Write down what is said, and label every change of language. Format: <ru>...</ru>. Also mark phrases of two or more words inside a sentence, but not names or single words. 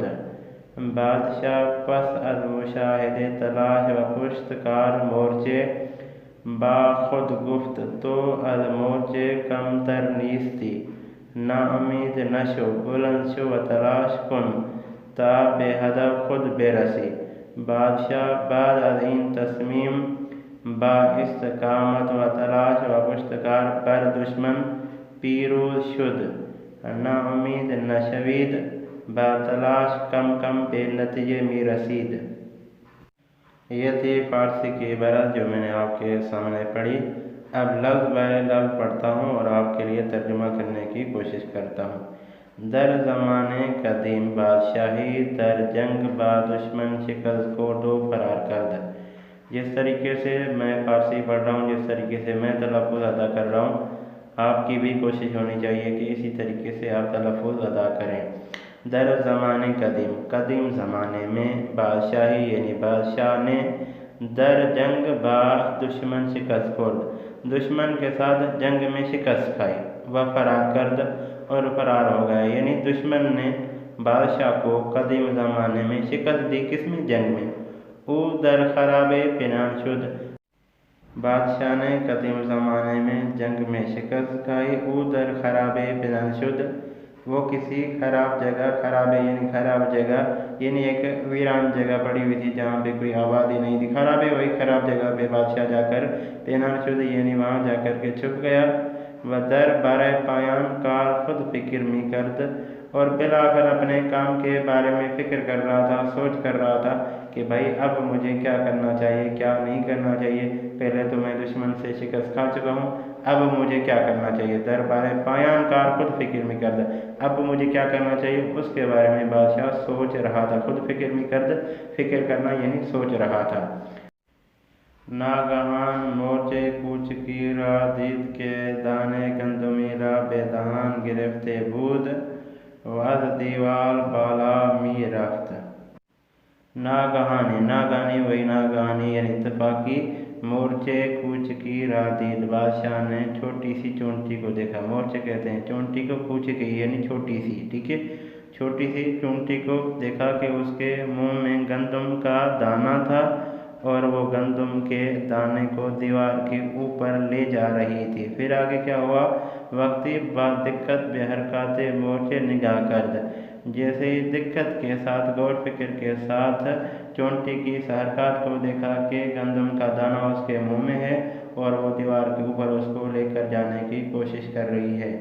<fa>بادشاہ پس از مشاہدے تلاش و پشتکار مورچے با خود گفت تو از مورچے کمتر نیستی، ناامید نشو، بلند شو و تلاش کن تا به هدف خود برسی۔ بادشاہ بعد از این تصمیم با استقامت و تلاش و پشتکار بر دشمن پیروز شد۔ ناامید نشوید، با تلاش کم کم به نتیجے میں رسید۔</fa> <ur>یہ تھی فارسی کی عبارت جو میں نے آپ کے سامنے پڑھی۔ اب لفظ بائے لفظ پڑھتا ہوں اور آپ کے لیے ترجمہ کرنے کی کوشش کرتا ہوں۔</ur> <fa>در زمان قدیم بادشاہی در جنگ با دشمن شکست خورد و فرار کرد۔</fa> <ur>جس طریقے سے میں فارسی پڑھ رہا ہوں، جس طریقے سے میں تلفظ ادا کر رہا ہوں، آپ کی بھی کوشش ہونی چاہیے کہ اسی طریقے سے آپ تلفظ ادا کریں۔</ur> <fa>در زمان قدیم،</fa> <ur>قدیم زمانے میں، بادشاہی یعنی بادشاہ نے،</ur> <fa>در جنگ با دشمن شکست خورد،</fa> <ur>دشمن کے ساتھ جنگ میں شکست کھائی،</ur> <fa>و فرار کرد</fa> <ur>اور فرار ہو گیا، یعنی دشمن نے بادشاہ کو قدیم زمانے میں شکست دی، کس میں؟ جنگ میں۔</ur> <fa>او در خراب پنهان شد،</fa> <ur>بادشاہ نے قدیم زمانے میں جنگ میں شکست کھائی۔</ur> <fa>او در خراب پنهان شد،</fa> <ur>وہ کسی خراب جگہ، خراب یعنی خراب جگہ، یعنی ایک ویران جگہ پڑی ہوئی تھی جہاں پہ کوئی آبادی نہیں تھی، خراب ہے وہی خراب جگہ پہ بادشاہ جا کر</ur> <fa>پنهان شد</fa> <ur>یعنی وہاں جا کر کے چھپ گیا۔</ur> <fa>و در بر پایان کار خود فکر می کرد،</fa> <ur>اور بالآخر اپنے کام کے بارے میں فکر کر رہا تھا، سوچ کر رہا تھا کہ بھائی اب مجھے کیا کرنا چاہیے، کیا نہیں کرنا چاہیے۔ پہلے تو میں دشمن سے شکست کھا چکا ہوں، اب مجھے کیا کرنا چاہیے۔</ur> <fa>در بر پایان کار خود فکر می کرد،</fa> <ur>اب مجھے کیا کرنا چاہیے اس کے بارے میں بادشاہ سوچ رہا تھا۔</ur> <fa>خود فکر می کرد،</fa> <ur>فکر کرنا یعنی سوچ رہا تھا۔</ur> <fa>ناگہان مورچه کوچکی را دید که دانه گندمی را به دهان گرفته بود و از دیوار بالا می رفت۔</fa> <ur>ناگہانی، ناگہانی وہی ناگہانی یعنی اتفاقی،</ur> <fa>مورچه کوچکی را دید،</fa> <ur>بادشاہ نے چھوٹی سی چونٹی کو دیکھا۔ مورچے کہتے ہیں چونٹی کو، کوچکی یعنی چھوٹی سی، ٹھیک ہے، چھوٹی سی چونٹی کو دیکھا کہ اس کے منہ میں گندم کا دانہ تھا اور وہ گندم کے دانے کو دیوار کے اوپر لے جا رہی تھی۔ پھر آگے کیا ہوا؟</ur> <fa>وقتی با دقت بے حرکات مورچے نگاہ کرد،</fa> <ur>جیسے ہی دقت کے ساتھ، غور فکر کے ساتھ چونٹی کی اس حرکات کو دیکھا کہ گندم کا دانہ اس کے منہ میں ہے اور وہ دیوار کے اوپر اس کو لے کر جانے کی کوشش کر رہی ہے۔</ur>